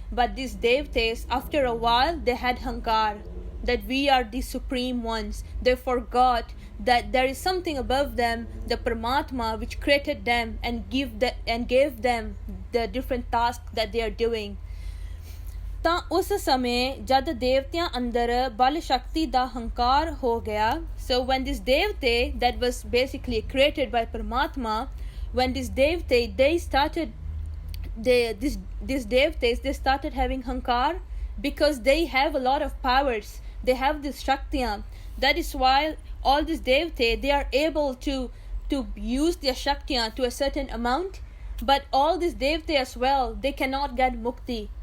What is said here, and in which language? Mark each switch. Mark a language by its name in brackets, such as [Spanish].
[English] But these Devtes, after a while, they had hankar, that we are the supreme ones. They forgot that there is something above them, the Paramatma, which created them and gave them the different tasks that they are doing. [Punjabi] ਤਾਂ ਉਸ ਸਮੇਂ ਜਦ ਦੇਵਤਿਆਂ ਅੰਦਰ ਬਲ ਸ਼ਕਤੀ ਦਾ ਹੰਕਾਰ ਹੋ ਗਿਆ. [English] So when this devte that was basically created by Paramatma, when this devte they started these devtes they started having hankar, because they have a lot of powers, they have this shaktiyan. That is why all these devte they are able to use their shaktiyan to a certain amount, but all these devte as well, they cannot get mukti.